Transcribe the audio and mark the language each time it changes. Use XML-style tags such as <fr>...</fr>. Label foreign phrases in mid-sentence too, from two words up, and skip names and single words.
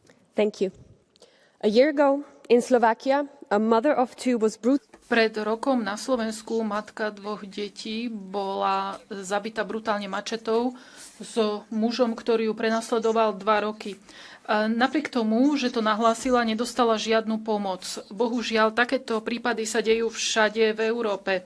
<en>Thank you. A year ago in Slovakia, a mother of two was brutally.</en> <sk>Pred rokom na Slovensku matka dvoch detí bola zabitá brutálne mačetou s mužom, ktorý ju prenasledoval 2 roky. Napriek tomu, že to nahlásila, nedostala žiadnu pomoc. Bohužiaľ, takéto prípady sa dejú všade v Európe.</sk>